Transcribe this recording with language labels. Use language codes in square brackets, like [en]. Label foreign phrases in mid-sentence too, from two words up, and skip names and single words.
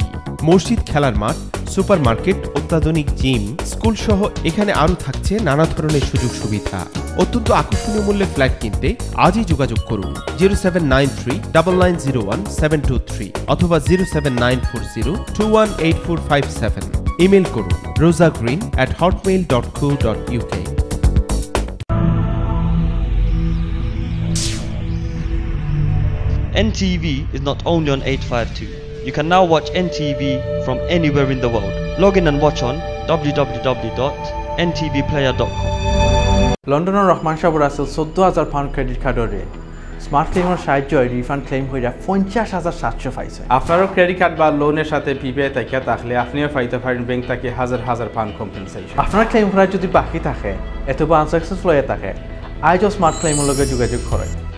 [bn] মসজিদ, খেলার মাঠ, সুপারমার্কেট, অত্যাধুনিক জিম, স্কুল সহ এখানে আরও থাকছে নানা ধরনের সুযোগ সুবিধা। অত্যন্ত আকর্ষণীয় মূল্যে ফ্ল্যাট কিনতে আজই যোগাযোগ করুন 0793990723 অথবা 07940218457। ইমেল করুন rozagreen@hotmail.co.uk। [en] NTV is not only on 852. You can now watch NTV from anywhere in the world. Log in and watch on www.ntvplayer.com. [bn] লন্ডনৰ ৰহমান শাহ ৰাছেল 14,000 পাউণ্ড [en] credit card [bn] স্মার্ট ক্লেইমৰ সাহায্যে রিফান্ড ক্লেইম হয়ে 50,700 পাইছে। আপনারও [en] credit card [bn] বা লোনের সাথে পিপিআই তাকিয়া থাকলে আপনিও পাইতে পারেন ব্যাংক থেকে হাজার পাউন্ড কম্পেনসেশন। আপনার ক্লেইম করা যদি বাকি থাকে অথবা আনসাকসেসফুল হয়ে থাকে আজও স্মার্ট ক্লেইমের লগে যোগাযোগ করেন।